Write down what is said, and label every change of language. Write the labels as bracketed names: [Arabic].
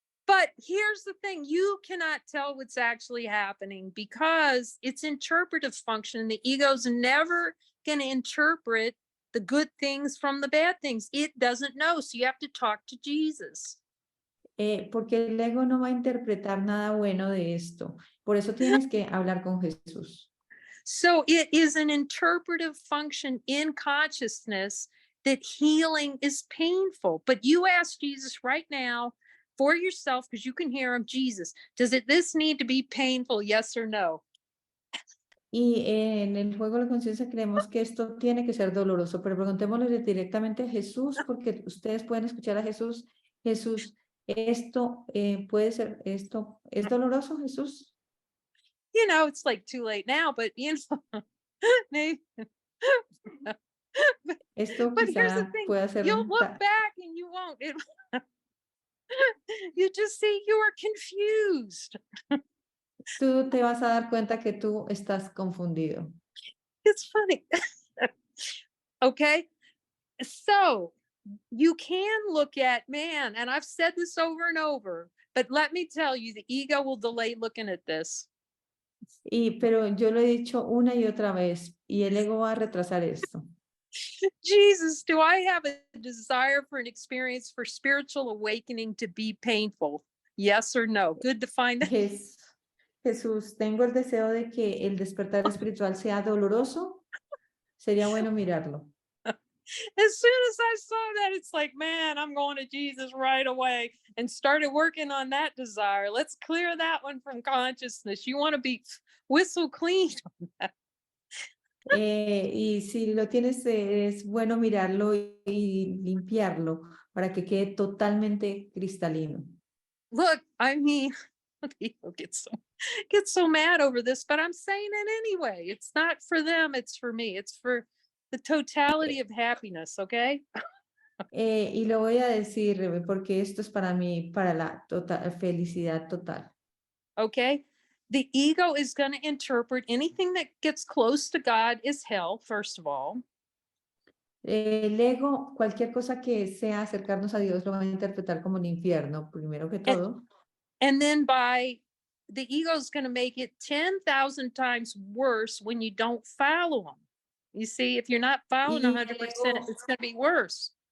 [English] But here's the thing, you cannot tell what's actually happening because it's interpretive function. The ego's never going to interpret the good things from the bad things. It doesn't know. So you have to talk to Jesus. [Spanish] Porque el ego no va a interpretar nada bueno de esto. Por eso tienes que hablar con Jesús. [English] So it is an interpretive function in consciousness that healing is painful. But you ask Jesus right now for yourself, because you can hear him, Jesus, this need to be painful? Yes or no? [Spanish] Y en el juego de la conciencia creemos que esto tiene que ser doloroso, pero preguntémosle directamente a Jesús, porque ustedes pueden escuchar a Jesús. Jesús, esto puede ser, esto es doloroso, Jesús. [English] You know, it's like too late now, but you know, maybe. [Spanish] Esto [English] But here's the [Spanish] quizá [English] thing, [Spanish] pueda ser [English] you'll look back and you won't. You just see you are confused. [Spanish] tú te vas a dar cuenta que tú estás confundido. [English] It's funny. Okay. So you can look at, man, and I've said this over and over, but let me tell you, the ego will delay looking at this. [Spanish] Pero yo lo he dicho una y otra vez, y el ego va a retrasar esto. [English] Jesus, do I have a desire for an experience for spiritual awakening to be painful? Yes or no? Good to find out. [Spanish] Jesús, tengo el deseo de que el despertar espiritual sea doloroso. Sería bueno mirarlo. [English] As soon as I saw that, it's like, man, I'm going to Jesus right away and started working on that desire. Let's clear that one from consciousness. You want to be whistle clean on that. [Spanish] Y si lo tienes, es bueno mirarlo y limpiarlo para que quede totalmente cristalino. [English] Look, I mean, people get so mad over this, but I'm saying it anyway. It's not for them, it's for me. It's for the totality of happiness, okay? [Spanish] Y lo voy a decir, Rebe, porque esto es para mí, para la felicidad total. [English] Okay? The ego is going to interpret anything that gets close to God is hell, first of all. [Spanish] El ego, cualquier cosa que sea acercarnos a Dios, lo va a interpretar como el infierno, primero que todo. [English] And then the ego is going to make it 10,000 times worse when you don't follow them. You see, if you're not following 100%, it's going to be worse.